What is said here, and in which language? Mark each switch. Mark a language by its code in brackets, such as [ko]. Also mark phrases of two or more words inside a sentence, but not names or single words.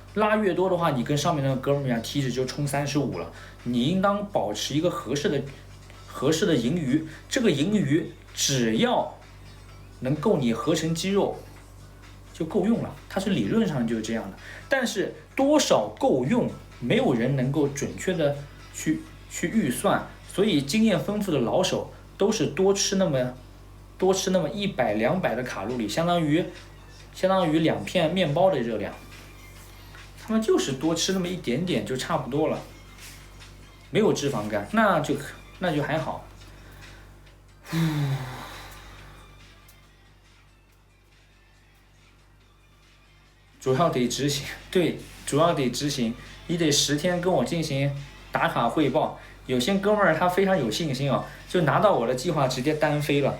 [zh] 拉越多的話，你跟上面那個哥們兒一樣，體脂就衝35了。你應當保持一個合合適的盈余，這個盈余只要能夠你合成肌肉就夠用了，它是理論上就是這樣的。但是多少夠用，没有人能夠準確的去預算，所以經驗豐富的老手都是多吃那麼100、200的卡路里，相当於2片麵包的熱量。他們就是多吃那麼一點點就差不多了，沒有脂肪肝，那就還好。主要得執行，对，主要得執行，你得10天跟我進行打卡匯報。有些哥們兒他非常有信心啊，就拿到我的計劃直接單飛了。